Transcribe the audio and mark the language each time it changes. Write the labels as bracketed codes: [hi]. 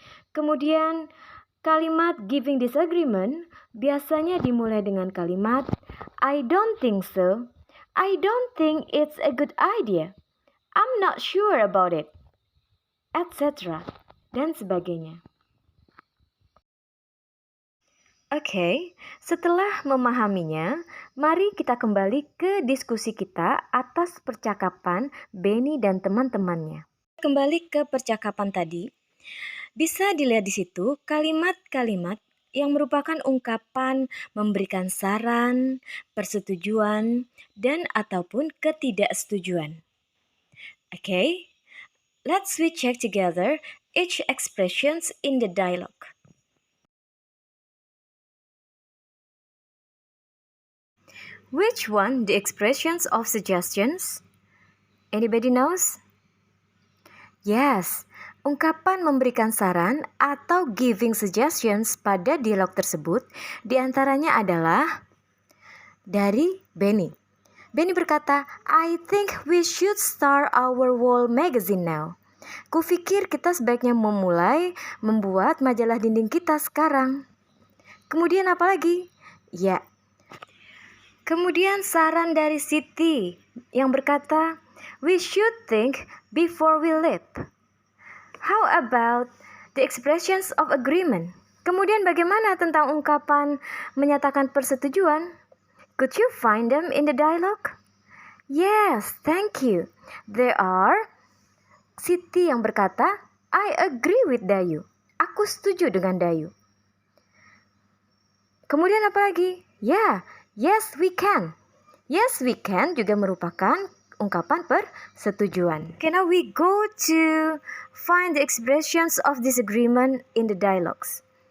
[id] Kemudian kalimat [en] giving disagreement [id] biasanya dimulai dengan kalimat [en] I don't think so, I don't think it's a good idea, I'm not sure about it, etc. [id] dan sebagainya. Oke, setelah memahaminya, mari kita kembali ke diskusi kita atas percakapan Benny dan teman-temannya. Kembali ke percakapan tadi, bisa dilihat di situ kalimat-kalimat yang merupakan ungkapan memberikan saran, persetujuan, dan ataupun ketidaksetujuan. [en] Oke, let's we check together each expressions in the dialogue. Which one the expressions of suggestions? Anybody knows? [id] Yes, ungkapan memberikan saran atau [en] giving suggestions [id] pada dialog tersebut diantaranya adalah dari Benny. Benny berkata, [en] I think we should start our wall magazine now. [id] Kupikir kita sebaiknya memulai membuat majalah dinding kita sekarang. Kemudian apa lagi? Ya. Kemudian saran dari Siti yang berkata, [en] we should think before we leap. How about the expressions of agreement? [id] Kemudian bagaimana tentang ungkapan menyatakan persetujuan? [en] Could you find them in the dialogue? Yes, thank you. There are. Siti [id] yang berkata, [en] I agree with Dayu. [id] Aku setuju dengan Dayu. Kemudian apa lagi? Ya, [en] yes we can. Yes we can [id] juga merupakan ungkapan persetujuan. [en] Okay, now we go to find the expressions of disagreement in the dialogues.